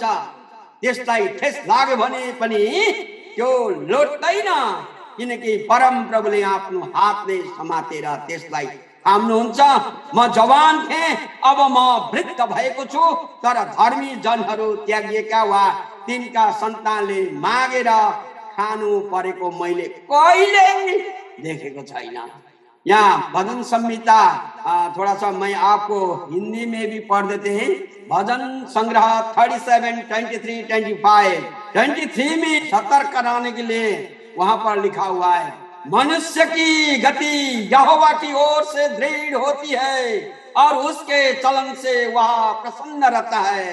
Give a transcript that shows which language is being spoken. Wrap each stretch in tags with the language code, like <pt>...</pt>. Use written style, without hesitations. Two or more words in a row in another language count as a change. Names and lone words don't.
<ne>त्यसलाई ठेस लाग्यो भने पनि त्यो लोट्दैन, किनकि परम प्रभुले आफ्नो हातले समातेर त्यसलाई थाम्नुहुन्छ। म जवान थिएँ, अब म वृद्ध भएको छु, तर धर्मी जनहरू त्यागिएका वा तिनका सन्तानले मागेर खानु परेको मैले कहिले देखेको छैन।</ne> <hi>यहाँ भजन संहिता थोड़ा सा मैं आपको हिंदी में भी पढ़ देते हैं। भजन संग्रह 37, 23, 25, 23 में सतर्क कराने के लिए वहां पर लिखा हुआ है, मनुष्य की गति यहोवा की ओर से दृढ़ होती है और उसके चलन से वह प्रसन्न रहता है।</hi>